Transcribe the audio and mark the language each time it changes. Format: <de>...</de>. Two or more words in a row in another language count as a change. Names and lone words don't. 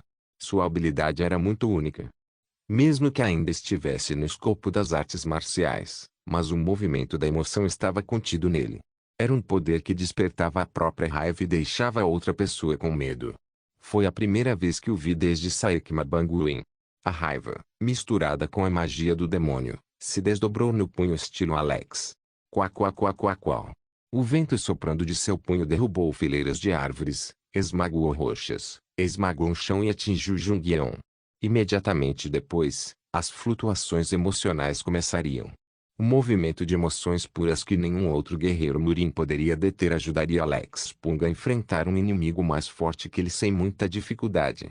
<pt>Sua habilidade era muito única. Mesmo que ainda estivesse no escopo das artes marciais, mas o movimento da emoção estava contido nele. Era um poder que despertava a própria raiva e deixava a outra pessoa com medo. Foi a primeira vez que o vi desde Saekma Banguin. A raiva, misturada com a magia do demônio, se desdobrou no punho estilo Alex. Quá quá quá quá quá. O vento soprando de seu punho derrubou fileiras de árvores, esmagou rochas, esmagou o chão e atingiu Jungyeon. Imediatamente depois, as flutuações emocionais começariam. O movimento de emoções puras que nenhum outro guerreiro Murin poderia deter ajudaria Alex Pung a enfrentar um inimigo mais forte que ele sem muita dificuldade.</pt>